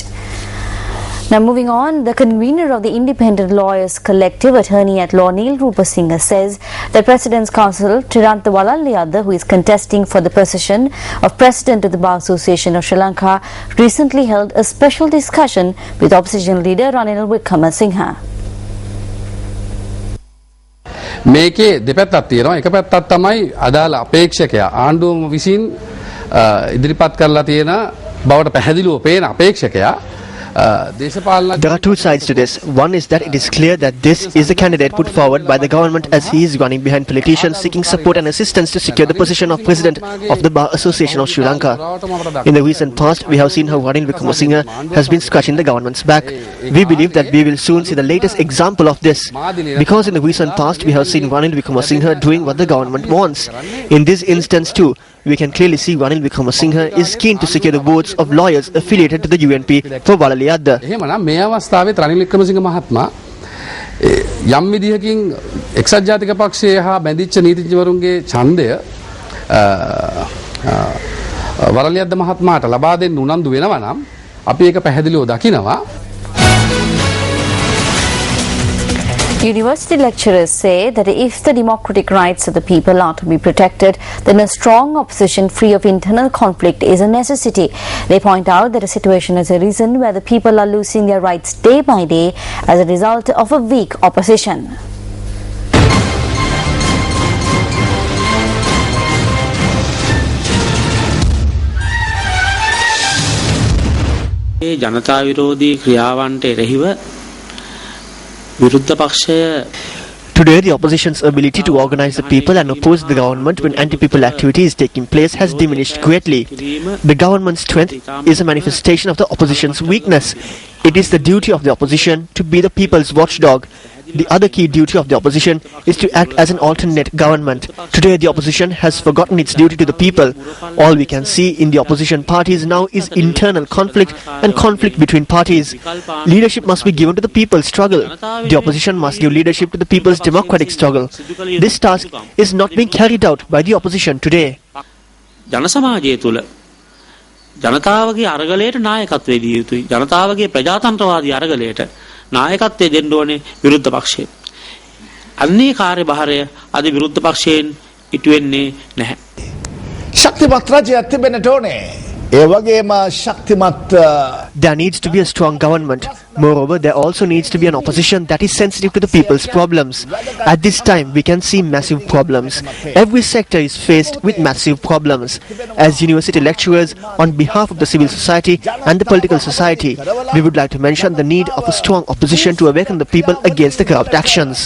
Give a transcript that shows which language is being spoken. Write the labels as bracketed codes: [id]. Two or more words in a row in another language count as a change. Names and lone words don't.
[en] Now moving on, the convener of the Independent Lawyers Collective, Attorney at Law Neil Rupasinghe, says that President's Counsel Tirantha Walaliyadda, who is contesting for the position of President of the Bar Association of Sri Lanka, recently held a special discussion with opposition leader Ranil Wickremesinghe. [si] මේකේ දෙපැත්තක් තියෙනවා. එක පැත්තක් තමයි අදාළ අපේක්ෂකයා ආණ්ඩුවම විසින් ඉදිරිපත් කරලා තියෙන බවට පැහැදිලිව පේන අපේක්ෂකයා. [en] There are two sides to this. One is that it is clear that this is the candidate put forward by the government as he is running behind politicians seeking support and assistance to secure the position of President of the Bar Association of Sri Lanka. In the recent past, we have seen how Ranil Wickremesinghe has been scratching the government's back. We believe that we will soon see the latest example of this, because in the recent past we have seen Ranil Wickremesinghe doing what the government wants. In this instance too, we can clearly see Ranil Wickremesinghe is keen to secure the votes of lawyers affiliated to the UNP for Walaliyadda. [si] එහෙමනම් මේ අවස්ථාවේ රනිල් වික්‍රමසිංහ මහත්මයා යම් විදිහකින් එක්සත් ජාතික පක්ෂය හා බැඳිච්ච නීතිඥවරුන්ගේ ඡන්දය වරලියද්ද මහත්මයාට ලබා දෙන්න උනන්දු වෙනවා නම් අපි ඒක පැහැදිලිව දකිනවා. [en] University lecturers say that if the democratic rights of the people are to be protected, then a strong opposition free of internal conflict is a necessity. They point out that a situation has arisen where the people are losing their rights day by day as a result of a weak opposition. [si] ජනතා විරෝධී ක්‍රියාවන්ට එරෙහිව [en] Today, the opposition's ability to organize the people and oppose the government when anti-people activity is taking place has diminished greatly. The government's strength is a manifestation of the opposition's weakness. It is the duty of the opposition to be the people's watchdog. The other key duty of the opposition is to act as an alternate government. Today, the opposition has forgotten its duty to the people. All we can see in the opposition parties now is internal conflict and conflict between parties. Leadership must be given to the people's struggle. The opposition must give leadership to the people's democratic struggle. This task is not being carried out by the opposition today. [si] ජනසමාජය තුළ ජනතාවගේ අරගලයට නායකත්වය දිය යුතුයි. ජනතාවගේ ප්‍රජාතන්ත්‍රවාදී අරගලයට නායකත්වය දෙන්න ඕනේ විරුද්ධ පක්ෂය. අන්නේ කාර්යභාරය අද විරුද්ධ පක්ෂයෙන් ඉටු වෙන්නේ නැහැ. ශක්තිමත් රජයක් තිබෙන්නට ඕනේ. ඒ වගේම ශක්තිමත් [en] There needs to be a strong government. Moreover, there also needs to be an opposition that is sensitive to the people's problems. At this time, we can see massive problems. Every sector is faced with massive problems. As university lecturers, on behalf of the civil society and the political society, we would like to mention the need of a strong opposition to awaken the people against the corrupt actions.